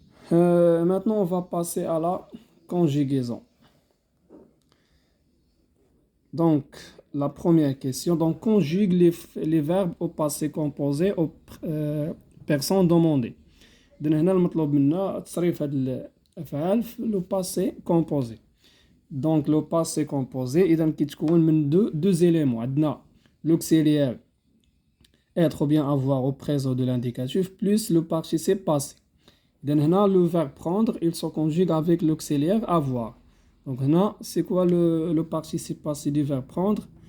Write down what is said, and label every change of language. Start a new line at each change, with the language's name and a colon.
French: Maintenant, on va passer à la conjugaison. Donc, la première question. Donc, conjugue les verbes au passé composé aux personnes demandées.
Arabic: إذن هنا المطلوب منا تصريف هاد الأفعال في
French: لو باسي كومبوزي. Donc, le passé composé
Arabic: إذن كيتكون من
French: deux éléments. عندنا l'auxiliaire être ou bien avoir au présent de l'indicatif plus le participe passé. Donc, هنا le verbe prendre, il se conjugue avec l'auxiliaire avoir. Donc, هنا c'est quoi le participe passé du verbe prendre?